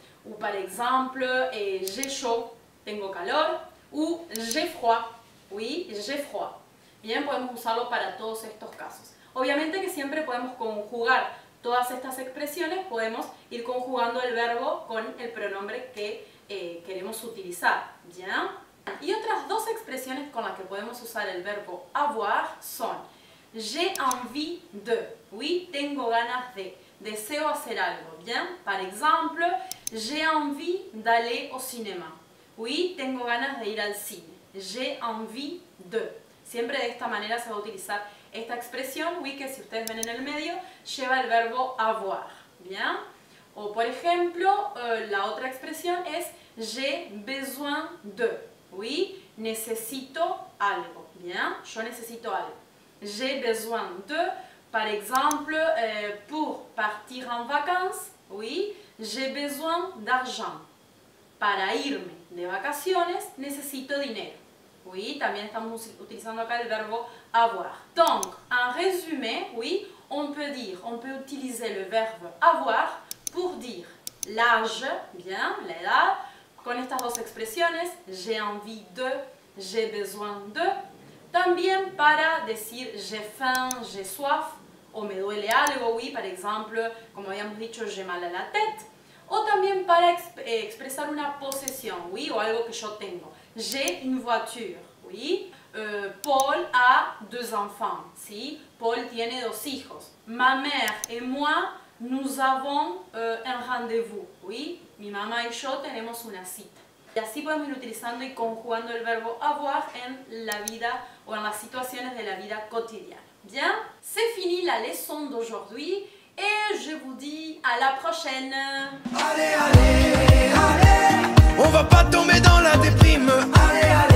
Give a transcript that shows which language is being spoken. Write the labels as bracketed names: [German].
[French] Ou par exemple, j'ai chaud, [Spanish] tengo calor. [French] Ou j'ai froid, oui, j'ai froid. [Spanish] Bien, podemos usarlo para todos estos casos. Obviamente que siempre podemos conjugar todas estas expresiones, podemos ir conjugando el verbo con el pronombre que queremos utilizar. ¿Bien? Y otras dos expresiones con las que podemos usar el verbo avoir son [French] j'ai envie de, [Spanish] oui, tengo ganas de, deseo hacer algo. Bien? [French] Par exemple, j'ai envie d'aller au cinéma. [Spanish] Oui, tengo ganas de ir al cine. [French] J'ai envie de. [Spanish] Siempre de esta manera se va a utilizar esta expresión, oui, que si ustedes ven en el medio, lleva el verbo avoir. Bien. O por ejemplo, la otra expresión es [French] j'ai besoin de. [Spanish] Oui, necesito algo. Bien, yo necesito algo. [French] J'ai besoin de, par exemple, pour partir en vacances, oui, j'ai besoin d'argent. [Spanish] Para irme de vacaciones necesito dinero. Oui, también estamos utilizando acá el verbo avoir. [French] Donc, en résumé, oui, on peut utiliser le verbe avoir pour dire l'âge, bien, [Spanish] la edad, con estas dos expresiones, [French] j'ai envie de, j'ai besoin de. [Spanish] También para decir [French] j'ai faim, j'ai soif, [Spanish] o me duele algo, [French] oui, par exemple, [Spanish] como habíamos dicho, [French] j'ai mal à la tête. [Spanish] O también para expresar una posesión, oui, o algo que yo tengo. [French] J'ai une voiture, oui. Paul a 2 enfants, ¿sí? [Spanish] Paul tiene 2 hijos. [French] Ma mère et moi, nous avons un rendez-vous, oui. [Spanish] Mi mamá y yo tenemos una cita. Y así podemos ir utilizando y conjugando el verbo avoir en la vida o en las situaciones de la vida cotidiana. [French] Bien, c'est fini la leçon d'aujourd'hui et je vous dis à la prochaine. Allez, allez, allez, on va pas tomber dans la déprime. Allez.